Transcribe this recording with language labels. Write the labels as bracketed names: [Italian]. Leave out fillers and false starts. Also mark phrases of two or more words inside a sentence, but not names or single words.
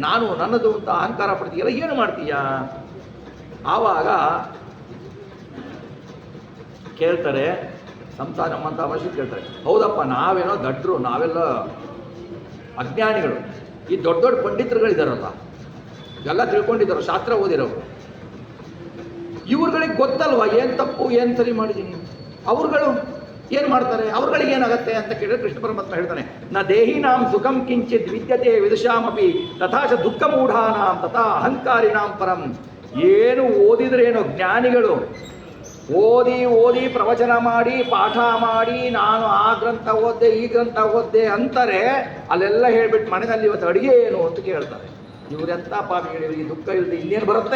[Kannada] ನಾನು ನನ್ನದು ಅಂತ ಅಹಂಕಾರ ಪಡ್ತೀಯಲ್ಲ, ಏನು ಮಾಡ್ತೀಯ? ಆವಾಗ ಕೇಳ್ತಾರೆ, ಸಂಸಾರ ನಮ್ಮಂಥ ಅವಶ್ಯ ಕೇಳ್ತಾರೆ, ಹೌದಪ್ಪ ನಾವೇನೋ ದಡ್ರು, ನಾವೆಲ್ಲ ಅಜ್ಞಾನಿಗಳು. ಈ ದೊಡ್ಡ ದೊಡ್ಡ ಪಂಡಿತರುಗಳಿದಾರಲ್ಲ, ಎಲ್ಲ ತಿಳ್ಕೊಂಡಿದ್ದಾರೆ, ಶಾಸ್ತ್ರ ಓದಿರೋರು, ಇವ್ರುಗಳಿಗೆ ಗೊತ್ತಲ್ವ ಏನು ತಪ್ಪು ಏನು ಸರಿ ಮಾಡಿದ್ದೀನಿ. ಅವ್ರುಗಳು ಏನು ಮಾಡ್ತಾರೆ? ಅವ್ರುಗಳಿಗೆ ಏನಾಗತ್ತೆ ಅಂತ ಕೇಳಿದ್ರೆ ಕೃಷ್ಣ ಪರಮಾತ್ಮ ಹೇಳ್ತಾನೆ, [Sanskrit] ನ ದೇಹಿನಾಂ ಸುಖಂ ಕಿಂಚಿತ್ ವಿದ್ಯತೆ ವಿದುಷಾಮಪಿ ತಥಾಚ ದುಃಖ ಮೂಢಾನಾಂ ತಥಾ ಅಹಂಕಾರಿಣಾಂ ಪರಂ. [Kannada] ಏನು ಓದಿದ್ರೇನು ಜ್ಞಾನಿಗಳು ಓದಿ ಪ್ರವಚನ ಮಾಡಿ ಪಾಠ ಮಾಡಿ ನಾನು ಆ ಗ್ರಂಥ ಓದ್ದೆ ಈ ಗ್ರಂಥ ಓದ್ದೆ ಅಂತಾರೆ. ಅಲ್ಲೆಲ್ಲ ಹೇಳ್ಬಿಟ್ಟು ಮನೆಯಲ್ಲಿ ಇವತ್ತು ಅಡುಗೆ ಏನು ಅಂತ ಕೇಳ್ತಾರೆ. ಇವರೆಂಥ ಪಾಪಿಗಳು, ಇವರಿಗೆ ದುಃಖ ಇಲ್ಲದೆ ಇನ್ನೇನು ಬರುತ್ತೆ?